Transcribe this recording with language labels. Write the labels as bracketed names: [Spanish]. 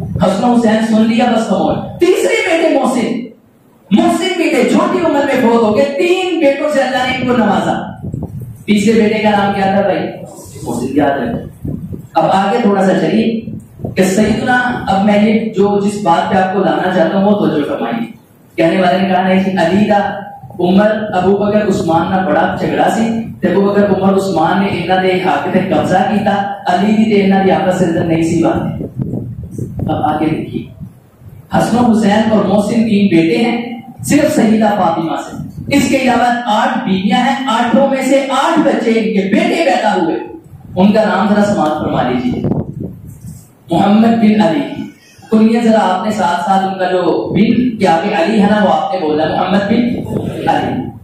[Urdu] حسن حسین سن لیا بس خاموش. تیسرے بیٹے محسن بیٹے چھوٹی عمر میں فوت ہو گئے. 3 بیٹوں سے اللہ نے ان کو نوازا. تیسرے بیٹے کا نام کیا تھا بھائی؟ محسن. یاد رکھیں. اب آگے تھوڑا سا چلیے کہ سیدنا، اب میں یہ جو جس بات پہ آپ کو لانا چاہتا ہوں وہ توجہ فرمائیے. کہنے والے نے کہا نہیں کہ [Punjabi] علی دا عمر ابو بکر عثمان نہ بڑا جھگڑا سی تے ابو بکر عمر عثمان نے انہاں دے حق تے قبضہ کیتا، علی دی تے انہاں دی آپس سے نہیں سی بات. [Urdu] اب آگے دیکھیے حسن و حسین اور محسن 3 بیٹے ہیں صرف سیدہ فاطمہ سے. اس کے علاوہ 8 بیویاں ہیں، 8 میں سے 8 بچے ان کے بیٹے پیدا ہوئے. ان کا نام ذرا سماعت فرما لیجیے. محمد بن علی، کنیہ ذرا آپ نے ساتھ ساتھ ان کا جو بن کے آگے علی ہے نا وہ آپ نے بولا محمد بن علی.